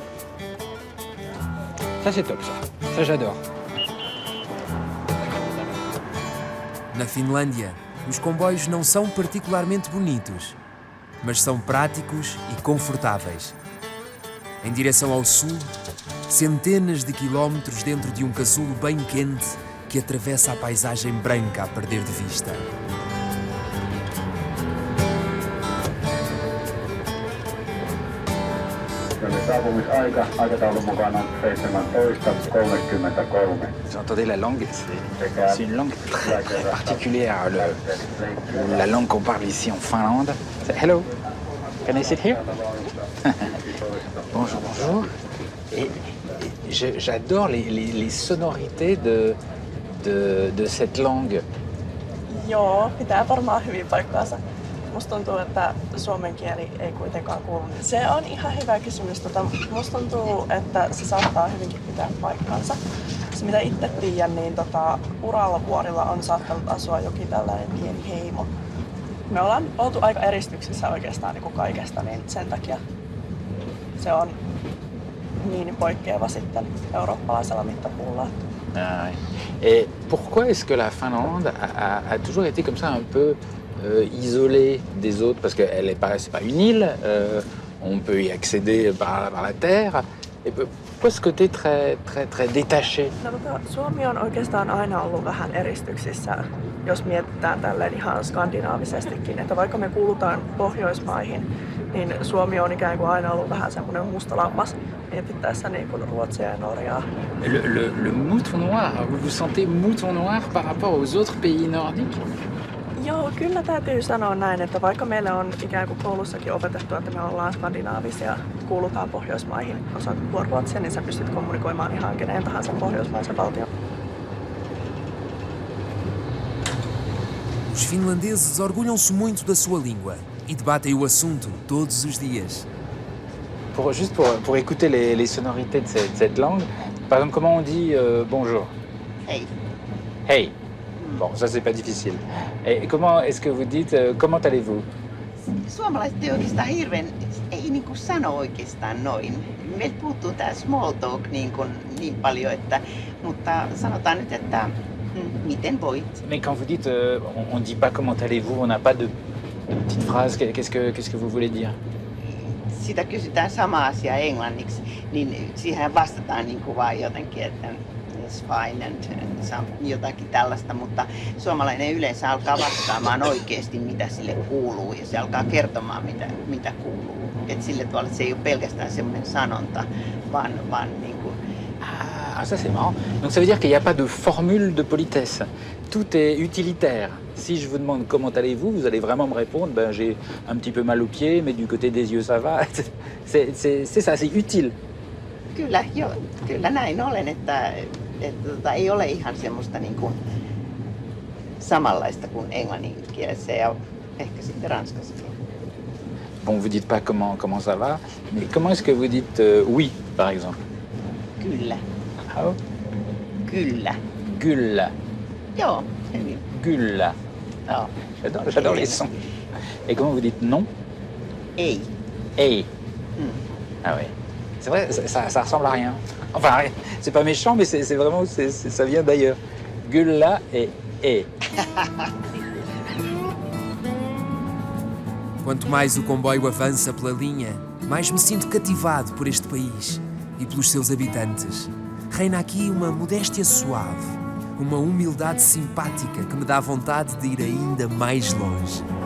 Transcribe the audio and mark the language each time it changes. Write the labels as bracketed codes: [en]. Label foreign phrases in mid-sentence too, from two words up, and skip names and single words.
[fr] Ça c'est top ça j'adore. [pt] Na Finlândia, os comboios não são particularmente bonitos, mas são práticos e confortáveis. Em direção ao sul, centenas de quilómetros dentro de um casulo bem quente que atravessa a paisagem branca a perder de vista. [fi] Saapumisaika aikataulun mukaan on 17:33. [fr] Vous entendez la langue, c'est une langue très particulière, la langue qu'on parle ici en Finlande. [en] Hello, can I sit here? [fr] Bonjour. Et j'adore les sonorités de cette langue. [fi] Joo, pitää varmaan hyvin paikkaansa. Musta tuntuu, että suomen kieli ei kuitenkaan kuulu. Se on ihan hyvä kysymys. Musta tuntuu, että se saattaa hyvinkin pitää paikkaansa. Se mitä itse tiedän, niin Uralvuorilla on saattanut asua jokin tällainen pieni heimo. Me ollaan oltu aika eristyksissä oikeastaan niin kuin kaikesta, niin sen takia se on niin poikkeava sitten eurooppalaisella mittapuulla. [fr] Et pourquoi est-ce que la Finlande a toujours été comme ça un peu isolée des autres? Parce qu'elle c'est pas une île, on peut y accéder par la terre. Et pourquoi ce côté très détaché? [fi] No, Suomi on oikeastaan aina ollut vähän eristyksissä, jos mietitään tälleen ihan skandinaavisestikin. Että vaikka me kuulutaan Pohjoismaihin, niin Suomi on ikään kuin aina ollut vähän semmoinen musta lammas mietittäessä niin kuin Ruotsia ja Norjaa. [fr] Le mouton noir, vous vous sentez mouton noir par rapport aux autres pays nordiques? [fi] Joo, kyllä täytyy sanoa näin, että vaikka meillä on ikään kuin koulussakin opetettu, että me ollaan skandinaavisia, kuulutaan Pohjoismaihin, osaat puhua ruotsia, niin sä pystyt kommunikoimaan ihan keneen tahansa pohjoismaisen valtion. [pt] Os finlandeses orgulham-se muito da sua língua e debatem o assunto todos os dias. [fr] Juste pour écouter les sonorités de cette langue, par exemple, comment on dit bonjour? [fi] Hey. Hey. [fr] Bon, ça c'est pas difficile. Et comment est-ce que vous dites comment allez-vous? [fi] Suomalaiset ei oikeastaan ei niin kuin sano oikeastaan noin. Meiltä puuttuu tää [en] small talk [fi] niin paljon, mutta sanotaan nyt, että miten voit? [fr] Mais quand vous dites on dit pas comment allez-vous, on n'a pas de petite phrase, qu'est-ce que vous voulez dire? [fi] Sitä kysytään sama asia englanniksi, niin siihen vastataan niin kuin vaan jotenkin, että satisfying, jotakin tällaista, mutta suomalainen yleensä alkaa vastaamaan oikeasti, mitä sille kuuluu, ja se alkaa kertomaan, mitä kuuluu. Et sille tavalla, että se ei ole pelkästään semmoinen sanonta, vaan niin kuin... [fr] Ah, ça c'est marrant. Donc ça veut dire qu'il n'y a pas de formule de politesse. Tout est utilitaire. Si je vous demande comment allez-vous, vous allez vraiment me répondre, ben, j'ai un petit peu mal aux pieds, mais du côté des yeux ça va. C'est ça, c'est utile. [fi] Kyllä näin olen, että ei ole ihan semmoista niin kuin samanlaista kuin englanninkielessä ja ehkä sitten ranskassakin. [fr] Bon, vous dites pas comment ça va, mais comment est-ce que vous dites oui, par exemple? [fi] Kyllä. Ah, Kyllä. Kyllä. Joo, hyvin. Kyllä. Joo. [fr] J'adore les sons. Et comment vous dites non? [fi] Ei. Ei. [fr] Ah ouais. C'est vrai, ça ressemble à rien. Enfin, c'est pas méchant, mais c'est vraiment, ça vient d'ailleurs. [fi] Kyllä et ei. [pt] Quanto mais o comboio avança pela linha, mais me sinto cativado por este país e pelos seus habitantes. Reina aqui uma modéstia suave, uma humildade simpática que me dá vontade de ir ainda mais longe.